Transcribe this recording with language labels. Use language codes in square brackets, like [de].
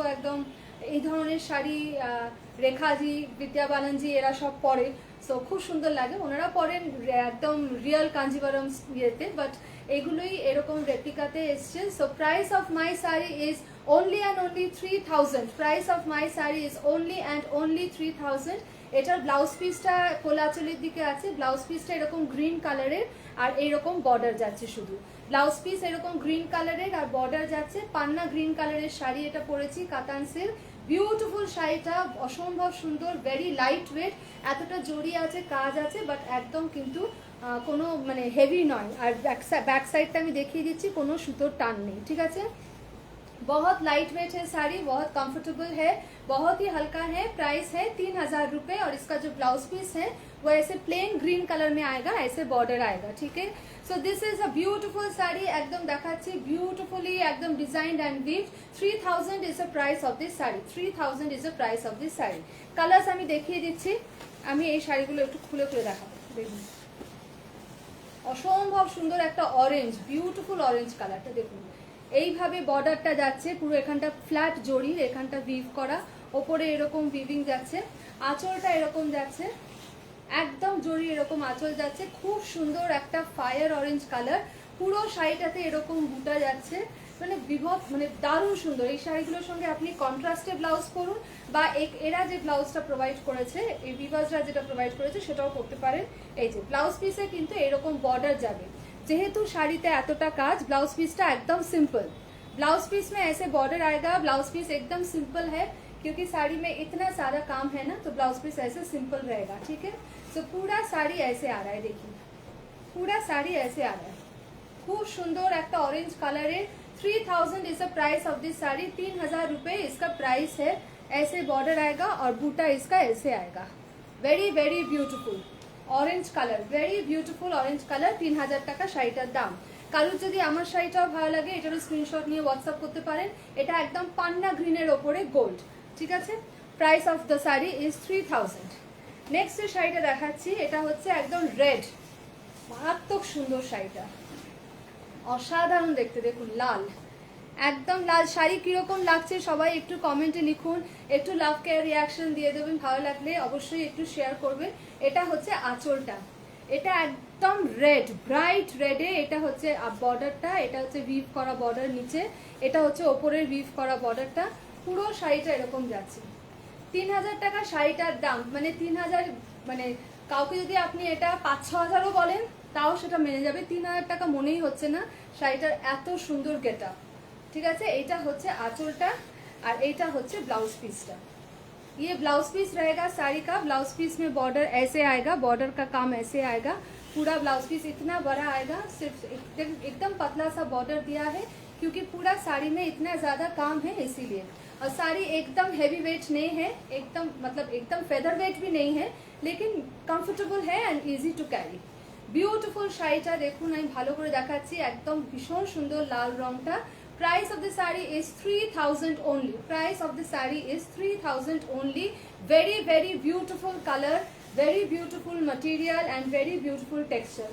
[bn] একদম এই ধরনের শাড়ি রেখাজি, বিদ্যা বালানজি এরা সব পরে, সো খুব সুন্দর লাগে। ওনারা পরেন একদম রিয়েল কাঞ্জিভারম ইয়েতে, বাট এগুলোই এরকম রেপ্লিকাতে এসছে। [en] So price of my sari is only and only 3000. Price of my saree is only and only 3000. [bn] এটার ব্লাউজ পিসটা কোলাচলের দিকে আছে। ব্লাউজ পিসটা এরকম গ্রিন কালারের আর এইরকম বর্ডার যাচ্ছে। শুধু ব্লাউজ পিস এরকম গ্রিন কালারের আর বর্ডার যাচ্ছে। পান্না গ্রিন কালারের শাড়ি এটা পরেছি, কাতান সিল্ক। বিউটিফুল শাড়িটা, অসম্ভব সুন্দর, [en] Very light weight. [bn] এতটা জড়ি আছে, কাজ আছে, বাট একদম কিন্তু কোনো মানে হেভি নয়। আর ব্যাক সাইডটা আমি দেখিয়ে দিচ্ছি, কোনো সুতোর টান নেই। ঠিক আছে, [hi] बहुत लाइट वेट है साड़ी, बहुत कंफर्टेबल है, बहुत ही हल्का है। प्राइस है 3000 रुपये और इसका जो ब्लाउज पीस है वो ऐसे प्लेन ग्रीन कलर में आएगा, ऐसे बॉर्डर आएगा। ठीक है, [en] So this is a beautiful sari, एकदम देखाচ্ছি beautifully एकदम designed and weave. 3000 is the price of this sari, 3000 is the price of this sari. [bn] Colours আমি দেখিয়ে দিচ্ছি। আমি এই শাড়িগুলো একটু খুলে খুলে দেখাবো। দেখুন, অসম্ভব সুন্দর একটা অরেঞ্জ, বিউটিফুল অরেঞ্জ কালারটা দেখুন। এইভাবে বর্ডারটা যাচ্ছে, পুরো এখানটা ফ্ল্যাট জরির, এখানটা উইভ করা, ওপরে এরকম উইভিং যাচ্ছে। আঁচলটা এরকম যাচ্ছে, একদম জরি এরকম আঁচল যাচ্ছে। খুব সুন্দর একটা ফায়ার অরেঞ্জ কালার। পুরো শাড়িটাতে এরকম বুটা যাচ্ছে, মানে মানে দারুণ সুন্দর। এই শাড়িগুলোর সঙ্গে আপনি কন্ট্রাস্টে ব্লাউজ করুন বা এরা যে ব্লাউজটা প্রোভাইড করেছে, এই বিভাজরা যেটা প্রোভাইড করেছে সেটাও করতে পারেন। এই যে ব্লাউজ পিসে কিন্তু এরকম বর্ডার যাবে। যেহেতु শাড়িতে এতটা কাজ, ব্লাউজ পিসটা একদম सिंपल। [hi] ब्लाउज पीस में ऐसे बॉर्डर आएगा। ब्लाउज पीस एकदम सिंपल है क्योंकि साड़ी में इतना सारा काम है ना, तो ब्लाउज पीस ऐसे सिंपल रहेगा। ठीक है, तो पूरा साड़ी ऐसे आ रहा है, देखिए पूरा साड़ी ऐसे आ रहा है। खूब सुंदर एक ऑरेंज कलर है। [en] 3000 is the price of this sari. [hi] 3000 रुपये इसका प्राइस है। ऐसे बॉर्डर आएगा और बूटा इसका ऐसे आएगा। [en] Very very beautiful orange colour, very beautiful orange colour. [bn] 3000 টাকা শাড়িটার দাম। কারোর যদি আমার শাড়িটাও ভালো লাগে এটারও স্ক্রিনশট নিয়ে হোয়াটসঅ্যাপ করতে পারেন। এটা একদম পান্না গ্রিনের ওপরে গোল্ড। ঠিক আছে, [en] Price of the sari is 3000। [bn] Next যে শাড়িটা দেখাচ্ছি এটা হচ্ছে একদম রেড, মারাত্মক সুন্দর শাড়িটা, অসাধারণ দেখতে। দেখুন লাল, একদম লাল শাড়ি। কিরকম লাগছে সবাই একটু কমেন্টে লিখুন, একটু লাভ কেয়ার রিয়াকশন দিয়ে দেবেন। ভালো লাগলে অবশ্যই একটু শেয়ার করবেন। এটা হচ্ছে আঁচলটা, এটা একদম রেড, ব্রাইট রেডে। এটা হচ্ছে বর্ডারটা, এটা হচ্ছে উইভ করা বর্ডার নিচে, এটা হচ্ছে ওপরের উইভ করা বর্ডারটা। পুরো শাড়িটা এরকম যাচ্ছে। 3000 টাকা শাড়িটার দাম, মানে 3000, মানে কাউকে যদি আপনি এটা 5-6 হাজারও বলেন তাও সেটা মেনে যাবে। 3000 টাকা মনেই হচ্ছে না শাড়িটার এত সুন্দর গেটা। ঠিক আছে, এইটা হচ্ছে আঁচলটা আর এইটা হচ্ছে ब्लाउज पीसটা। [hi] ये ब्लाउज पीस रहेगा साड़ी का। ब्लाउज पीस में बॉर्डर ऐसे आएगा, बॉर्डर का काम ऐसे आएगा। पूरा ब्लाउज पीस इतना बड़ा आएगा, सिर्फ एकदम पतला सा बॉर्डर दिया है क्योंकि पूरा साड़ी में इतना ज्यादा काम है इसीलिए। और साड़ी एकदम हैवी वेट नहीं है, एकदम मतलब एकदम फेदर वेट भी नहीं है, लेकिन कंफर्टेबल है [en] And easy to carry. [bn] Beautiful শাড়িটা দেখুন, আমি ভালো করে দেখাচ্ছি, একদম ভীষণ সুন্দর লাল রংটা। [en] Price of the sari is 3000 only. Price of the sari is 3000 only. Very very beautiful colour, very beautiful material and very beautiful texture.